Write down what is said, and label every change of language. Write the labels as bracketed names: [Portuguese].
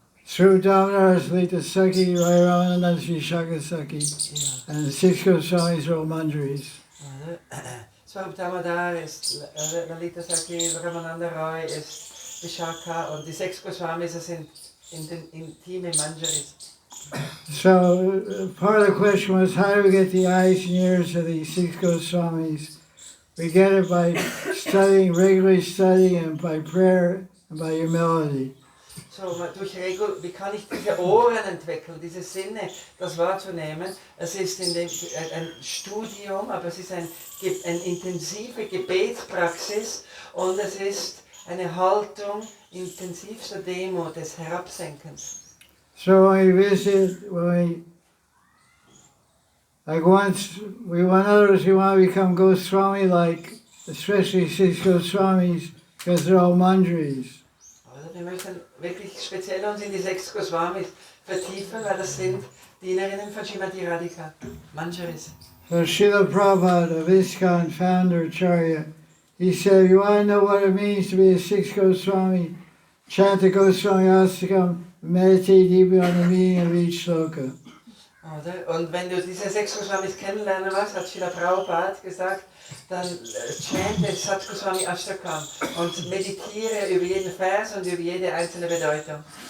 [English] Through Damodara's Lita Saki, Rayarananda Sri Shaka Saki, and the 6 Goswamis are all manjaris. [German] Swarup Damodar ist Lalita Saki, Ramananda Roy ist Vishaka und die 6 Goswamis sind intime Manjaris. [English] So part of the question was, how do we get the eyes and ears of these 6 Goswamis? We get it by regularly studying, and by prayer and by humility. [German] So, wie kann ich diese Ohren entwickeln, diese Sinne, das wahrzunehmen? Es ist ein Studium, aber es ist eine intensive Gebetspraxis und es ist eine Haltung intensivster Demut, des Herabsenkens. [English] So when like once, we want others who want to become Goswami, like especially 6 Goswamis, because they're all manjaris. [German] Wir möchten wirklich speziell uns in die 6 Goswamis vertiefen, weil das sind Dienerinnen von Srimati Radhika, Manjaris. [English] So Srila Prabhupada of ISKCON founder Acharya, he said, if you want to know what it means to be a 6 Goswami, chant the Goswami Astakam, meditate deeply on the meaning of each sloka. [German] Und wenn du diese 6 Goswamis kennenlernen willst, hat Srila Prabhupada gesagt, dann chante Sat Goswami Ashtakam und meditiere über jeden Vers und über jede einzelne Bedeutung.